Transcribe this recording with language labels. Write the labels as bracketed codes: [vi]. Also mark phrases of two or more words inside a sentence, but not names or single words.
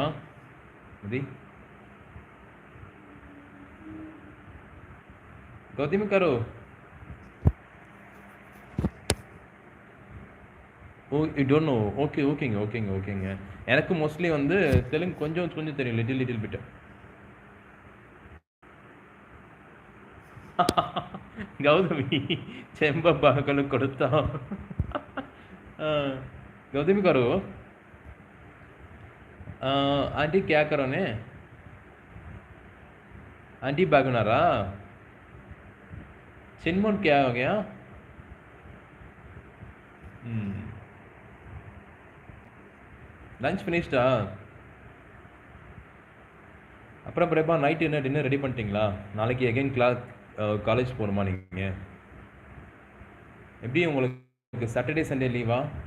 [en] மதி கௌதமி காரு, oh you don't know. [ta] ஓகேங்க. எனக்கு மோஸ்ட்லி வந்து தெலுங்கு கொஞ்சம் கொஞ்சம் தெரியும், [en] little bit. [te] గౌతమి చెంప పగలు కొడతా. [hi] గౌతమి గారు, आंटी क्या करोने? [te] ఆంటీ బాగున్నారా? [hi] चिन्मोन क्या हो गया? [en] lunch finished? [ta] அப்புறம் பிரேமா நைட்டு என்ன டின்னர் ரெடி பண்ணிட்டீங்களா? நாளைக்கு [en] again college [ta] போகணுமா நீங்கள்? எப்படி உங்களுக்கு [en] Saturday Sunday [ta] லீவா?